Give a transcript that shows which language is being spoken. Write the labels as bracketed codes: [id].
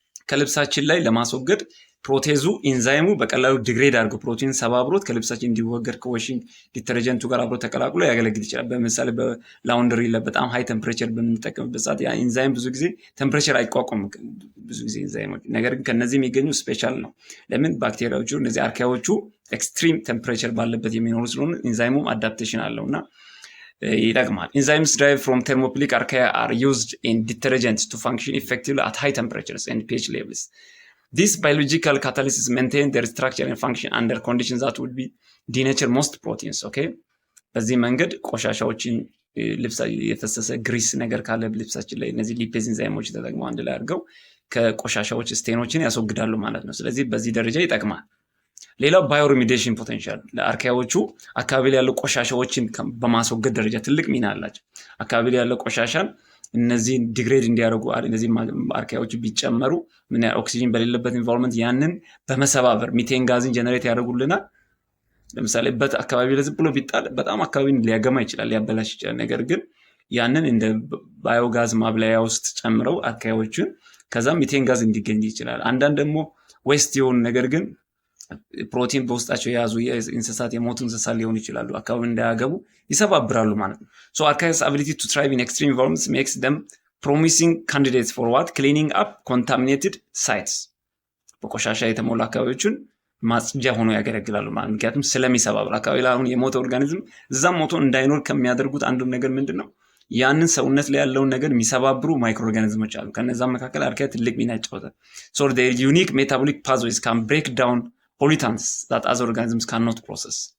[am] ከልብሳችን ላይ ለማስወገድ ፕሮቴዙ ኢንዛይሙ በቀላሉ ዲግሬድ አድርጎ ፕሮቲን ሰባብሮት ከልብሳችን እንዲወገድ ከዋሺንግ ዲተርጀንቱ ጋር አብሮ ተቀላቅሎ ያገለግል ይችላል። በምሳሌ በላውንደሪ ላይ በጣም ሃይ ቴምፕሬቸር በምንጠቀምበት ሰዓት ያ ኢንዛይም ብዙ ጊዜ ቴምፕሬቸር አይቋቋምም ብዙ ጊዜ ኢንዛይሞች። ነገር ግን ከነዚህ የሚገኙ ስፔሻል ነው። ለምን? ባክቴሪያዎቹ እነዚህ አርካያዎቹ ኤክስትሪም ቴምፕሬቸር ባለበት የሚኖሩ ስለሆነ ኢንዛይሙም አዳፕቴሽን አለውና ይጠቅማል። [en] Enzymes derived from thermophilic archaea are used in detergents to function effectively at high temperatures and pH levels. These biological catalysts maintain their structure and function under conditions that would be denature most proteins. Okay? [am] በዚህ መንገድ ቆሻሻዎችን ልብሳ የፈሰሰ ግሪስ ነገር ካለ ልብሳችን ላይ እነዚህ ሊፔዝ ኢንዛይሞች ተጠቅመው አንድ ላይ አድርገው ከቆሻሻዎች ስቴኖችን ያስወግዳሉ ማለት ነው። ስለዚህ በዚህ ደረጃ ይጠቅማል። ሌላው ባዮሪሚዲሽን ፖቴንሻል ለአርካያዎቹ አካባቢ ላይ ያለው ቆሻሻዎችን በማስወገድ ደረጃ ትልቅ ሚና አላቸው። አካባቢ ላይ ያለው ቆሻሻን እነዚህ ዲግሬድ እንዲያደርጉ እነዚህ አርካያዎቹ ቢጨመሩ ምን ኦክሲጅን በሌለበት ኢንቫይሮንመንት ያንን በመሰባበር ሚቴን ጋዝን ጀነሬት ያደርጉልናል። ለምሳሌ አካባቢ ላይ ዝም ብሎ ቢጣል በጣም አካባቢን ሊያገማ ይችላል፣ ሊያበላሽ ይችላል። ነገር ግን ያንን እንደ ባዮጋዝ ማብላያ ውስጥ ጨምረው አርካያዎቹን ከዛም ሚቴን ጋዝ እንዲገኝ ይችላል። አንዳንድ ደግሞ ዌስት የሆኑ ነገር ግን ፕሮቲን በውስጣቸው የያዙ የእንስሳት የሞቱ እንስሳት ሊሆኑ ይችላሉ፣ አካባቢ እንዳያገቡ ይሰባብራሉ ማለት ነው። [en] So archaea's ability to thrive in extreme environments makes them promising candidates for what? Cleaning up contaminated sites. [am] በቆሻሻ የተሞሉ አካባቢዎችን ማጽጃ ሆኖ ያገለግላሉ ማለት ነው። ምክንያቱም ስለሚሰባብር አካባቢ ላይ አሁን የሞተ ኦርጋኒዝም እዛም ሞቶ እንዳይኖር ከሚያደርጉት አንዱ ነገር ምንድነው? ያንን ሰውነት ላይ ያለውን ነገር የሚሰባብሩ ማይክሮ ኦርጋኒዝሞች አሉ። ከነዛ መካከል አርካያ ትልቅ ሚና ይጫወታል። [en] So their unique metabolic pathways can break down pollutants that other organisms cannot process.